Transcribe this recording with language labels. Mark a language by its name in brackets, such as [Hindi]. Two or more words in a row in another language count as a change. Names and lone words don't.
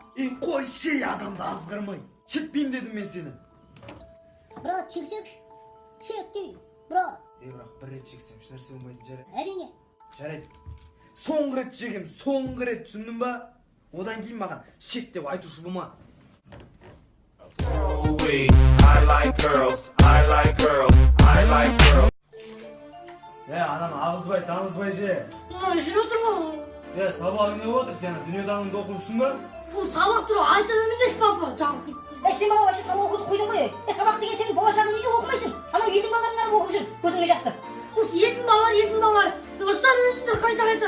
[Kazakh] Қой шей адамды азғырмай. Шекпеймін дедім мен сені. Брат, шексеңші. Шек дей, брат. Бірақ бір рет шексем, ешнәрсе болмайтын жарайды. Әрине. Жарайды. Соңғы рет шегем, соңғы рет, түсіндің ба? Одан кейін маған шек деп айтушы болма. [English] I like girls, I like girls, I like girls. [Kazakh] Ананы ағызбай, тамызбай же. Жүріп отырмын. Сабағың не отыр сені? Дүниетанымды оқушысың ба? Сабақ туралы айта бермеңдерші, папа. Сен бала вообще сабақ оқуды қойдың ғой. Сабақ деген сенің болашағың неге оқымайсың? Ана елдің балаларынан оқып жүр. Көзіңе жасты. Осы елдің балалар. Ұрсам өзіңдер қайта.